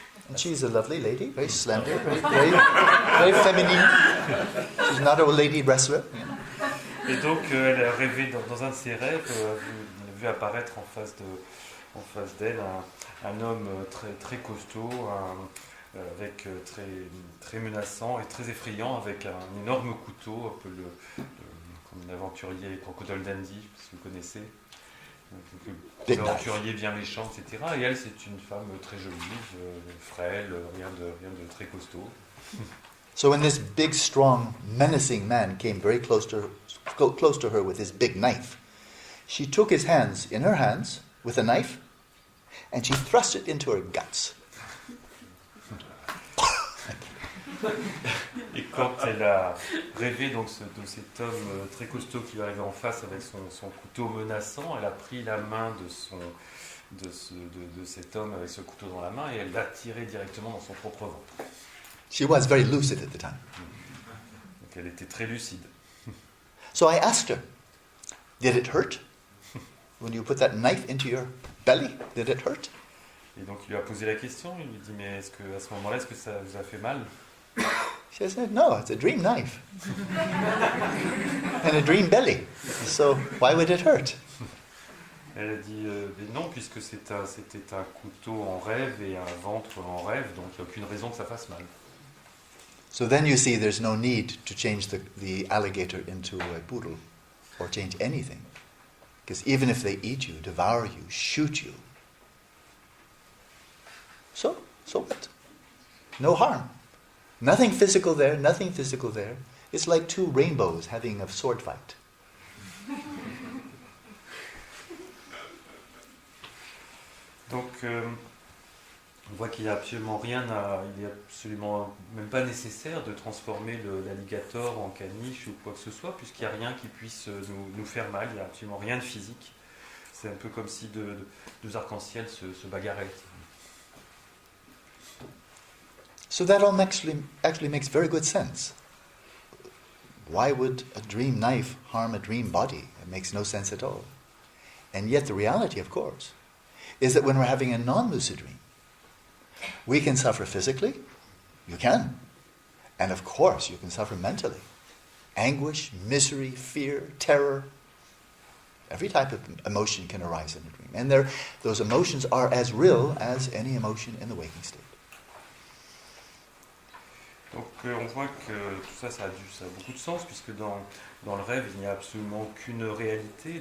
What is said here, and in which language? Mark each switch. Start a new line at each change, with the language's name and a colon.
English: And she's a lovely lady, very slender, very feminine. She's not a lady wrestler. You know.
French: Et donc, elle a rêvé dans un de ses rêves, elle a vu apparaître en face d'elle un homme très, très costaud, avec très menaçant et très effrayant, avec un énorme couteau, un peu comme un aventurier Crocodile Dundee, si vous connaissez. Un aventurier bien méchant, etc. Et elle, c'est une femme très jolie, frêle, rien de très costaud.
English: So when this big, strong, menacing man came very close to her with his big knife, she took his hands in her hands with a knife, and she thrust it into her guts.
French: Et quand elle a rêvé donc, de cet homme très costaud qui lui arrivait en face avec son couteau menaçant, elle a pris la main de cet homme avec ce couteau dans la main et elle l'a tiré directement dans son propre ventre.
English: She was very lucid at the time.
French: Donc elle était très lucide.
English: So I asked her, did it hurt? When you put that knife into your belly, did it hurt?
French: Et donc il lui a posé la question, il lui dit mais est-ce que à ce moment-là, est-ce que ça vous a fait mal?
English: She said, no, it's a dream knife. And a dream belly. So why would it hurt?
French: Elle a dit mais non, puisque c'était un couteau en rêve et un ventre en rêve, donc il n'y a aucune raison que ça fasse mal.
English: So then you see there's no need to change the alligator into a poodle or change anything. Because even if they eat you, devour you, shoot you, so what? No harm. Nothing physical there, nothing physical there. It's like two rainbows having a sword fight.
French: Donc on voit qu'il n'y a absolument rien il n'est absolument même pas nécessaire de transformer l'alligator en caniche ou quoi que ce soit, puisqu'il n'y a rien qui puisse nous faire mal, il n'y a absolument rien de physique. C'est un peu comme si deux arcs-en-ciel se bagarraient.
English: So that all actually makes very good sense. Why would a dream knife harm a dream body? It makes no sense at all. And yet the reality, of course, is that when we're having a non-lucid dream, we can suffer physically. You can. And of course, you can suffer mentally. Anguish, misery, fear, terror. Every type of emotion can arise in a dream. And those emotions are as real as any emotion in the waking state.
French: Donc on voit que tout ça, ça a beaucoup de sens, puisque dans le rêve, il n'y a absolument aucune réalité.